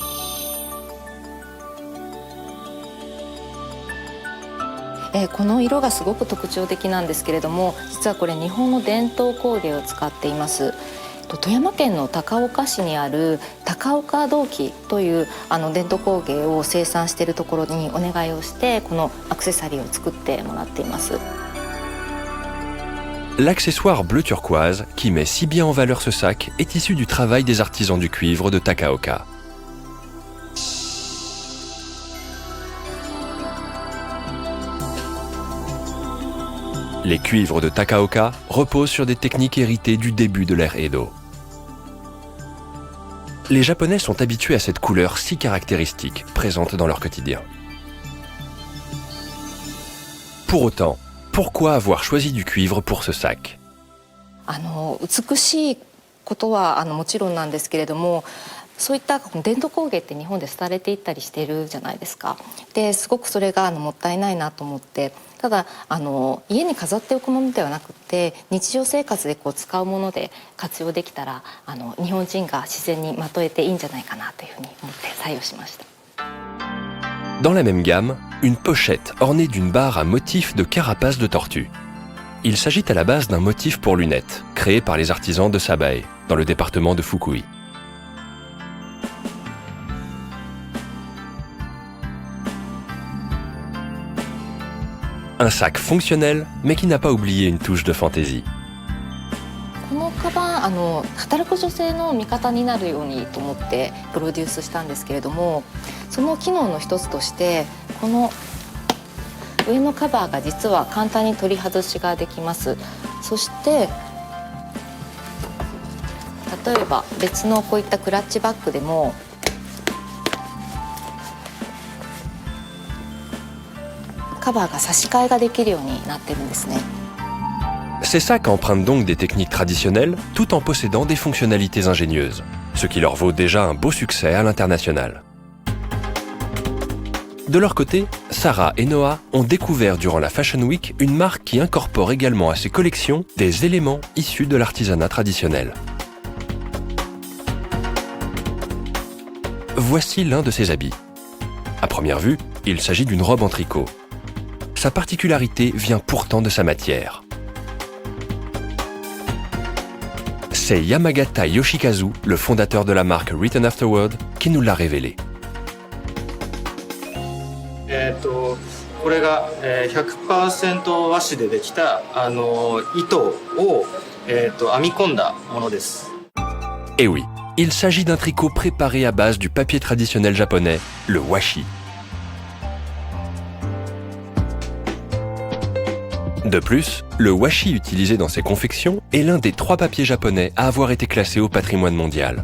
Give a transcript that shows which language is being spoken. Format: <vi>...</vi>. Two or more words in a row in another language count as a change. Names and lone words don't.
<ja>« この色がすごく特徴的なんですけれども、実はこれ日本の伝統工芸を使っています。富山県の高岡市にある高岡銅器という伝統工芸を生産しているところにお願いをしてこのアクセサリーを作ってもらっています。</ja> <fr>L'accessoire bleu turquoise, qui met si bien en valeur ce sac, est issu du travail des artisans du cuivre de Takaoka. Les cuivres de Takaoka reposent sur des techniques héritées du début de l'ère Edo. Les Japonais sont habitués à cette couleur si caractéristique, présente dans leur quotidien. Pour autant, pourquoi avoir choisi du cuivre pour ce sac?</fr> <ja>美しいことはもちろんなんですけれども、そういった伝統工芸って日本で廃れていったりしているじゃないですか。ですごくそれがもったいないなと思って、ただ家に飾っておくものではなくて日常生活で使うもので活用できたら日本人が自然にまとえていいんじゃないかなというふうに思って採用しました。</ja> <fr>Dans la même gamme, une pochette ornée d'une barre à motif de carapace de tortue. Il s'agit à la base d'un motif pour lunettes, créé par les artisans de Sabae, dans le département de Fukui. Un sac fonctionnel, mais qui n'a pas oublié une touche de fantaisie.</fr> <ja>このカバン働く女性の味方になるようにと思ってプロデュースしたんですけれども、その機能の一つとしてこの上のカバーが実は簡単に取り外しができます。そして例えば別のこういったクラッチバッグでもカバーが差し替えができるようになってるんですね。</ja> <fr>Ces sacs empruntent donc des techniques traditionnelles tout en possédant des fonctionnalités ingénieuses, ce qui leur vaut déjà un beau succès à l'international. De leur côté, Sarah et Noah ont découvert durant la Fashion Week une marque qui incorpore également à ses collections des éléments issus de l'artisanat traditionnel. Voici l'un de ces habits. À première vue, il s'agit d'une robe en tricot. Sa particularité vient pourtant de sa matière. C'est Yamagata Yoshikazu, le fondateur de la marque Written Afterward, qui nous l'a révélé.</fr> <ja>これが 100% 和紙でできた糸を編み込んだものです。</ja> <fr>Et oui, il s'agit d'un tricot préparé à base du papier traditionnel japonais, le washi. De plus, le washi utilisé dans ces confections est l'un des 3 papiers japonais à avoir été classé au patrimoine mondial.</fr>